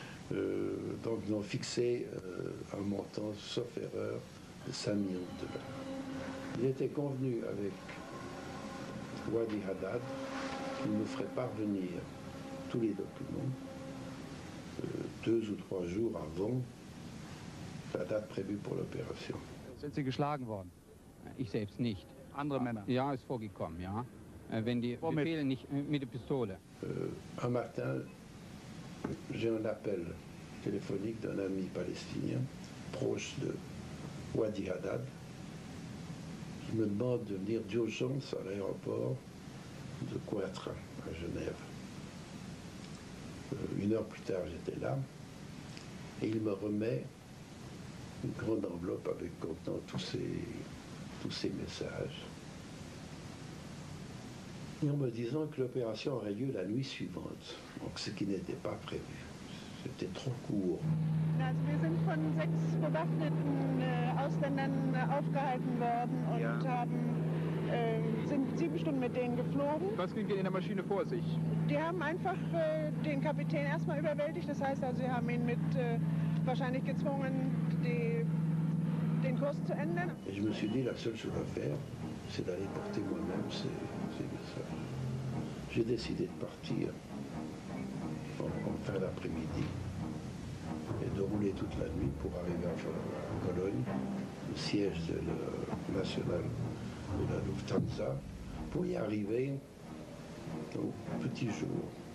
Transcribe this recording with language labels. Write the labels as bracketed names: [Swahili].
[French] Donc nous avons fixé un montant, sauf erreur, de 5 millions de $. Il était convenu avec Wadi Haddad qu'il nous ferait parvenir tous les documents 2 ou 3 jours avant la date prévue pour l'opération. [German] Sind Sie geschlagen worden? Ich selbst nicht. Andere Männer? Ja, ist vorgekommen, ja. Wenn die Befehle nicht mit der Pistole. [French] Un matin, j'ai un appel téléphonique d'un ami palestinien proche de Wadi Haddad qui me demande de venir d'urgence à l'aéroport de Cointrin, à Genève. 1 heure plus tard, j'étais là, et il me remet une grande enveloppe avec contenant tous ces messages, et en me disant que l'opération aurait lieu la nuit suivante, donc ce qui n'était pas prévu. C'était trop court. [German] Also wir sind von 6 bewaffneten Ausländern aufgehalten worden und sind 7 Stunden mit denen geflogen. Was ging in der Maschine vor sich? Die haben einfach den Kapitän erstmal überwältigt. Das heißt also, sie haben ihn wahrscheinlich gezwungen, den Kurs zu ändern. [French] Et je me suis dit, la seule chose à faire, c'est d'aller porter moi-même ces messages. J'ai décidé de partir en fin d'après-midi et de rouler toute la nuit pour arriver à Cologne, le siège national de la Lufthansa, pour y arriver au petit jour.